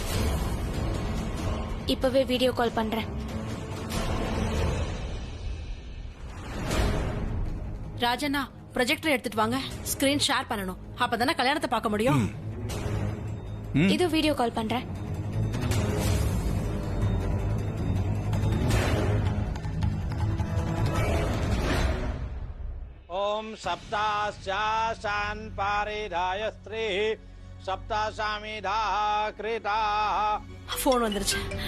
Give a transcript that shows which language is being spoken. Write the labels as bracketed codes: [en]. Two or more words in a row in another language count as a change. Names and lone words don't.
[ta] இப்பவே [en] video call [ta] பண்றேன். ராஜண்ணா, ப்ரொஜெக்டர் எடுத்துட்டு வாங்க. [en] screen share [ta] பண்ணணும், அப்பதானே கல்யாணத்தை பார்க்க முடியும். இது [en] video call [ta] பண்றேன். [sa] ओम सप्ताशान पारिधाय स्त्री सप्ताशामिधा कृता. [ta] போன் வந்துருச்சு.